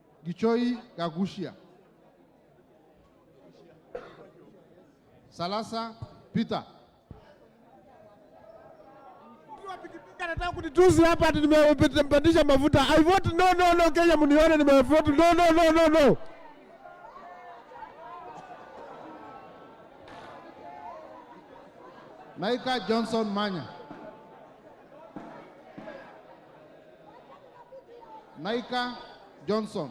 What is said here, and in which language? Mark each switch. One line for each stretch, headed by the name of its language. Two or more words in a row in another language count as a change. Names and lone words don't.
Swahili: Gichoi Gagushia. Salasa Peter. Anataka kunitusi hapa ati nimepandisha mafuta.
English: I vote no no no,
Swahili: Kenya mnione nimevote
English: no no no no no.
Swahili: Naika Johnson Manya. Naika Johnson.